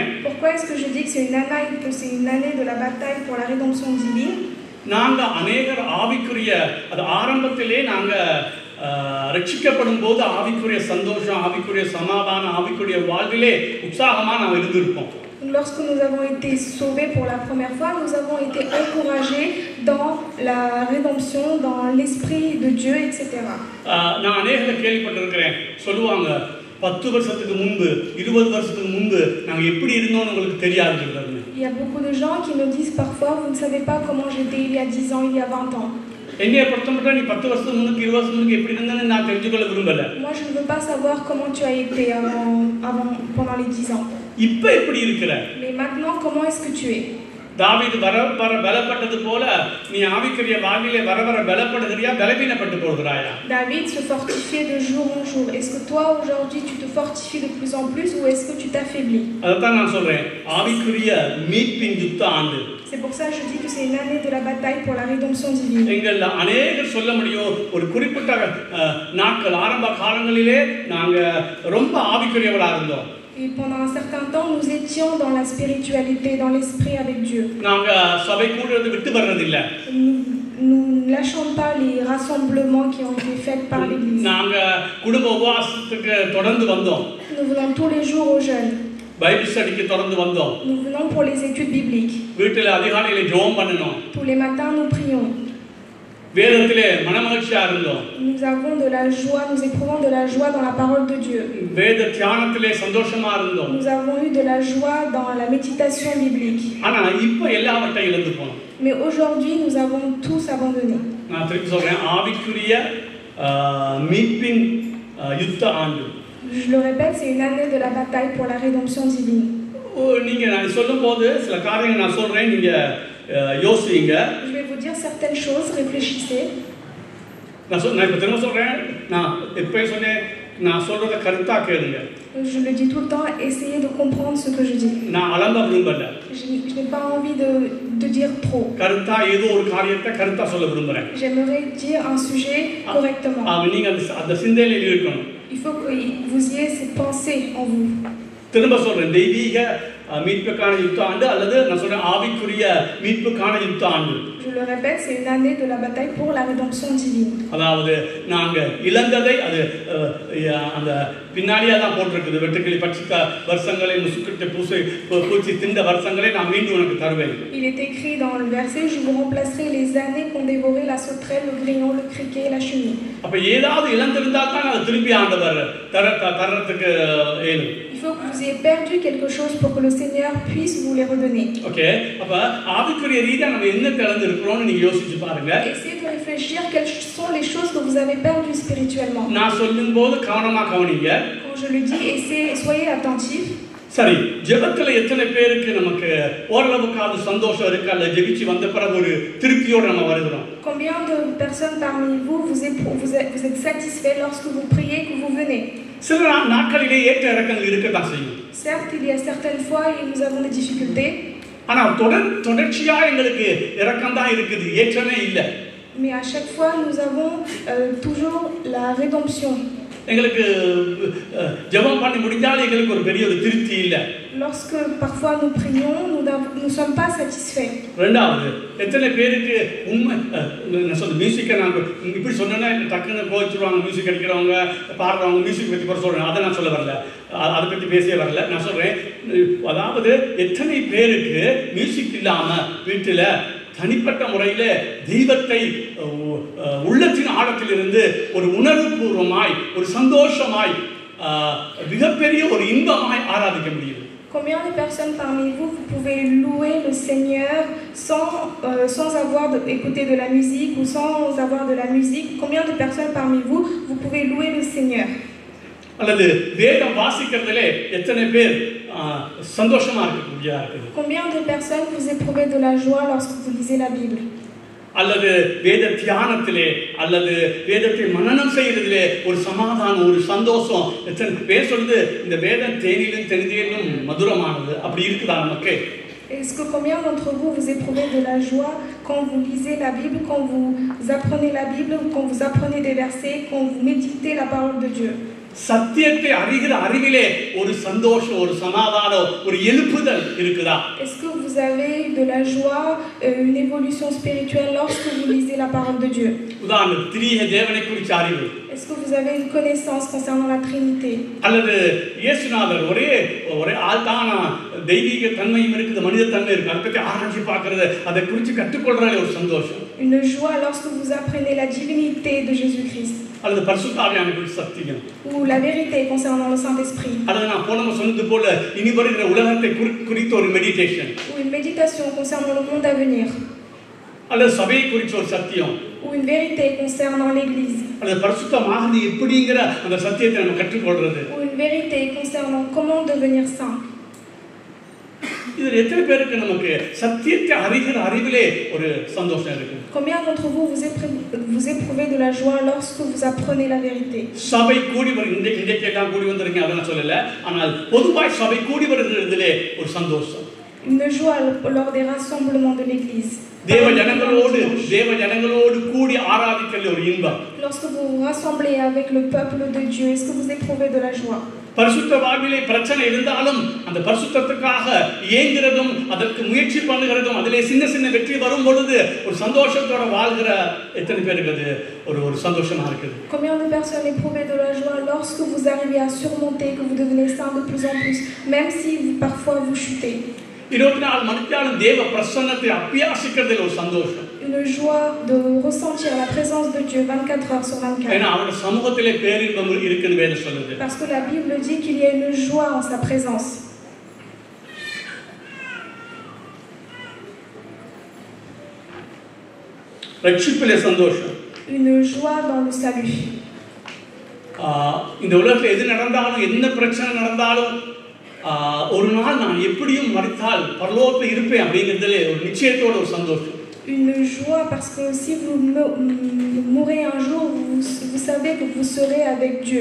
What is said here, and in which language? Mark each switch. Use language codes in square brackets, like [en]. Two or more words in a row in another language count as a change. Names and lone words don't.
[fr] Pourquoi est-ce que je dis que c'est une année de la bataille pour la rédemption divine? [ta] நாங்க அநேகர் ஆவிக்குரிய அது ஆரம்பத்திலே நாங்க ரட்சிக்கப்படும் போது ஆவிக்குரிய சந்தோஷம், ஆவிக்குரிய சமாதானம், ஆவிக்குரிய வாழ்விலே உற்சாகமா நாம் இருந்திருப்போம். [fr] Lorsque nous avons été sauvés pour la première fois, nous avons été encouragés dans la rédemption, dans l'esprit de Dieu, etc. [ta] நான் அநேகரை கேள்விப்பட்டிருக்கிறேன், சொல்லுவாங்க 10 வருஷத்துக்கு முன்பு 20 வருஷத்துக்கு முன்பு நாங்க எப்படி இருந்தோம்னு உங்களுக்கு தெரியாது. [fr] Il y a beaucoup de gens qui me disent parfois, vous ne savez pas comment j'étais il y a 10 ans, il y a 20 ans. [ta] என்னைய பொறுத்தமட்டில் நீ 10 வருஷத்துக்கு முன்னுக்கு 20 வருஷத்துக்கு முன்னுக்கு எப்படி இருந்தேன்னு நான் தெரிஞ்சுக்கொள்ள விரும்பல. [fr] Moi je ne veux pas savoir comment tu as été avant pendant les 10 ans. [ta] இப்போ எப்படி இருக்கிற? [fr] Mais maintenant comment est-ce que tu es? [ta] தாவீது வர வர பலப்பட்டது போல நீ ஆவிக்குரிய வாழ்விலே வர வர பலப்படுகிறியா பலவீனப்பட்டு போகிறாயா? [fr] David se fortifiait de jour en jour. Est-ce que toi aujourd'hui tu te fortifies de plus en plus ou est-ce que tu t'affaiblis? [ta] அதான் நான் சொல்றேன், ஆவிக்குரிய மீட்பின் யுத்த ஆண்டு. [fr] C'est pour ça que je dis que c'est une année de la bataille pour la rédemption divine. [ta] எங்கள் அநேகர் சொல்ல முடியும், ஒரு குறிப்பிட்ட நாட்கள் ஆரம்ப காலங்களிலே நாங்க ரொம்ப ஆவிக்குரியவளா இருந்தோம். [fr] Et pendant un certain temps, nous étions dans la spiritualité, dans l'esprit avec Dieu. [ta] நாங்க சபை கூடுறது விட்டு வர்றது இல்ல. [fr] Nous ne lâchons pas les rassemblements qui ont été faits par l'Église. [ta] நாங்க குடும்ப உபவாசத்துக்கு தொடர்ந்து வந்தோம். [fr] Nous venons tous les jours au jeûne. [en] Bible study [ta] தொடர்ந்து வந்தோம். [fr] Nous venons pour les études bibliques. [ta] வீட்டில அதிகாலையில ஜெபம் பண்ணணும். [fr] Tous les matins, nous prions. [ta] வேதத்திலே மனமகிழ்ச்சியா இருந்தோம். [fr] Nous avons de la joie, nous éprouvons de la joie dans la parole de Dieu. [ta] வேத தியானத்திலே சந்தோஷமா இருந்தோம். [fr] Nous avons eu de la joie dans la méditation biblique. [ta] ஆனா இப்போ எல்லாவற்றையும் இழந்து போனோம். [fr] Mais aujourd'hui, nous avons tous abandonné. [ta] நான் திருப்பி சொல்றேன், ஆவிக்குரிய மீட்பின் யுத்த ஆண்டு. [fr] Je le répète, c'est une année de la bataille pour la rédemption divine. [ta] நீங்க நான் சொல்லும்போது சில காரியங்கள் நான் சொல்றேன், நீங்க யோசிங்க. [fr] Je vais vous dire certaines choses, réfléchissez. [ta] நான் இப்ப திரும்ப சொல்றேன், நான் எப்பயும் சொன்னேன், நான் சொல்றத கருத்தா கேளுங்க. [fr] Je le dis tout le temps, essayez de comprendre ce que je dis. [ta] நான் அலம்ப விரும்பல. [fr] Je n'ai pas envie de dire trop. [ta] கருத்தா ஏதோ ஒரு காரியத்தை கருத்தா சொல்ல விரும்புறேன். [fr] J'aimerais dire un sujet correctement. [ta] நீங்க அந்த சிந்தையில இருக்கணும். [fr] Il faut que vous ayez cette pensée en vous. [ta] திரும்ப சொல்றேன், தெய்வீக மீட்புக்கான யுத்த ஆண்டு அல்லது நான் சொல்றேன் ஆவிக்குரிய மீட்புக்கான யுத்த ஆண்டு. [fr] Je le répète, c'est une année de la bataille pour la rédemption divine. [ta] அதாவது நாங்க இழந்ததை அது அந்த பின்னாடியே தான் போட்டிருக்குது, வெட்டுக்கிளி பட்சித்த வருஷங்களை முசுக்கிட்ட பூச்சி திண்ட வருஷங்களை நான் மீண்டும் உனக்கு தருவேன். [fr] Il est écrit dans le verset, je vous remplacerai les années qu'ont dévoré la sauterelle, le grillon, le criquet et la chenille. [ta] அப்ப ஏதாவது இழந்திருந்தா தான் அது திருப்பி ஆண்டவர் தரத்துக்கு ஏழும். [fr] Il faut que vous ayez perdu quelque chose pour que le Seigneur puisse vous les redonner. [ta] ஓகே, அப்ப ஆவிக்குரிய ரீதியா நம்ம என்ன இழந்திருக்கிறோம்னு நீங்க யோசிச்சு பாருங்க. [fr] Essayez de réfléchir quelles sont les choses que vous avez perdues spirituellement. [ta] நான் சொல்லும்போது கவனமா கவனிங்க. [fr] Quand je le dis, essayez, soyez attentifs. [ta] சரி, ஜெபத்துல எத்தனை பேருக்கு நமக்கு ஓரளவுக்காவது சந்தோஷம் இருக்கு, அல்ல ஜெபிச்சு வந்த பிறகு ஒரு திருப்தியோட நம்ம வருகிறோம்? [fr] Combien de personnes parmi vous êtes satisfaits lorsque vous priez, que vous venez? [ta] சில நாட்களிலே ஏற்ற இறக்கங்கள் இருக்கத்தான் செய்யும். [fr] Certes, il y a certaines fois où nous avons des difficultés. [ta] ஆனா தொடர்ச்சியா எங்களுக்கு இறக்கம் தான் இருக்குது, ஏற்றமே இல்லை. [fr] Mais à chaque fois, nous avons toujours la rédemption. [ta] எங்களுக்கு ஜெபம் பண்ணி முடிஞ்சாலும் எங்களுக்கு ஒரு பெரிய ஒரு திருப்தி இல்லை. [fr] Lorsque parfois nous prions, nous ne sommes pas satisfaits. [ta] ரெண்டாவது, எத்தனை பேருக்கு உண்மை மியூசிக்கை நாங்கள் இப்படி சொன்னோன்னா டக்குன்னு கோச்சிருவாங்க, மியூசிக் அடிக்கிறவங்க பாடுறவங்க மியூசிக் பற்றி கூட சொல்கிறேன், அதை நான் சொல்ல வரல, அதை பற்றி பேசவே வரல. நான் சொல்கிறேன், அதாவது எத்தனை பேருக்கு மியூசிக் இல்லாமல் வீட்டில் தனிப்பட்ட முறையில் தெய்வத்தை உள்ளத்தின் ஆழத்திலிருந்து ஒரு உணர்வுபூர்வமாய் ஒரு சந்தோஷமாய் மிகப்பெரிய ஒரு இன்பமாய் ஆராதிக்க முடியும்? [fr] Combien de personnes parmi vous pouvez louer le Seigneur sans avoir écouté de la musique ou sans avoir de la musique? Combien de personnes parmi vous pouvez louer le Seigneur? [ta] அல்லது வேதம் வாசிக்கிறதுல எத்தனை பேர் சந்தோஷமா இருக்கக்கூடியதா இருக்குது? [fr] Combien de personnes vous éprouvez de la joie lorsque vous lisez la Bible? [ta] அல்லது வேத தியானத்திலே அல்லது வேதத்தை மனனம் செய்யறதிலே ஒரு சமாதானம், ஒரு சந்தோஷம் எத்தனை பேர் சொல்லுது, இந்த வேதம் தேனிலும் தெனிதிலும் மதுரமானது, அப்படி இருக்குதா நமக்கு? [fr] Est-ce que combien d'entre vous éprouvez de la joie quand vous lisez la Bible, quand vous apprenez la Bible, quand vous apprenez des versets, quand vous méditez la parole de Dieu? [ta] சத்தியத்தை அறிகிற அறிவிலே ஒரு சந்தோஷம், ஒரு சமாதானம், ஒரு எழுப்புதல் இருக்குதா? [fr] Est-ce que vous avez de la joie, une évolution spirituelle lorsque vous lisez la parole de Dieu? [ta] உதாரணம், திரிய தேவனை குறித்த அறிவு. [fr] Est-ce que vous avez une connaissance concernant la Trinité? [ta] அல்லது இயேசுநாதர் ஒரே ஆள்தான தெய்வீக தன்மையும் இருக்குது, மனித தன்மை இருக்கு, அதை பற்றி ஆராய்ச்சி பார்க்கறது, அதை குறித்து கற்றுக்கொள்றதுல ஒரு சந்தோஷம். [fr] Une joie lorsque vous apprenez la divinité de Jésus-Christ. [ta] அல்லது பரிசுத்த ஆவியான குறித்த சத்தியம். [fr] Ou la vérité concernant le Saint-Esprit. [ta] அல்லது நான் போனவங்க சொன்னது போல இனி வருகிற உலகத்தை குறித்த ஒரு மெடிடேஷன். [fr] Ou une méditation concernant le monde à venir. [ta] அல்லது சபையை குறித்த ஒரு சத்தியம். [fr] Ou une vérité concernant l'Église. [ta] அல்லது பரிசுத்தமாகிறது எப்படிங்கிற அந்த சத்தியத்தை நம்ம கற்றுக்கொள்றது. [fr] Ou une vérité concernant comment devenir saint. [ta] இதில் எத்தனை பேருக்கு நமக்கு சத்தியத்தை அறிகிற அறிவிலே ஒரு சந்தோஷம் இருக்கு? [fr] Combien d'entre vous vous éprouvez de la joie lorsque vous apprenez la vérité? [ta] சபை கூடி இன்றைக்கெல்லாம் கூடி வந்திருக்கீங்க அதை நான் சொல்லல, ஆனால் பொதுவாய் சபை கூடி வருகிறதிலே ஒரு சந்தோஷம். [fr] Une joie lors des rassemblements de l'Église. [ta] தேவ ஜனங்களோடு கூடி ஆராதிக்கல ஒரு இன்பம். [fr] Lorsque vous vous rassemblez avec le peuple de Dieu, est-ce que vous éprouvez de la joie? [ta] பரிசுத்த வாழ்விலே பிரச்சனை இருந்தாலும் அந்த பரிசுத்தத்துக்காக ஏங்குறதும் அதற்கு முயற்சி பண்ணுகிறதும் அதிலே சின்ன சின்ன வெற்றி வரும் பொழுது ஒரு சந்தோஷத்தோட வாழ்கிற எத்தனை பேருக்கு அது ஒரு சந்தோஷமா இருக்குது? [fr] Combien de personnes éprouvent de la joie lorsque vous arrivez à surmonter, que vous devenez saint de plus en plus, même si parfois vous chutez? [ta] 24 மணிக்காலும் தேவ பிரசன்னத்தை அபியாசிக்கிறதுல ஒரு சந்தோஷம். [fr] Une joie de ressentir la présence de Dieu 24 heures sur 24. [ta] ஏன்னா அவருடைய சமூகத்திலே பேரின்பம் இருக்குன்னு வேதம் சொல்லுது. [fr] Parce que la Bible dit qu'il y a une joie en sa présence. [ta] ரட்சிப்பிலே சந்தோஷம். [fr] Une joie dans le salut. [ta] இந்த உலகத்தில் எது நடந்தாலும் என்ன பிரச்சனை நடந்தாலும் ஒரு நாள் நான் எப்படியும் மரித்தால் பரலோகத்தில் இருப்பேன் அப்படிங்கிறதுல ஒரு நிச்சயத்தோட ஒரு சந்தோஷம். [fr] Une joie parce que si vous mourrez un jour, vous savez que vous serez avec Dieu.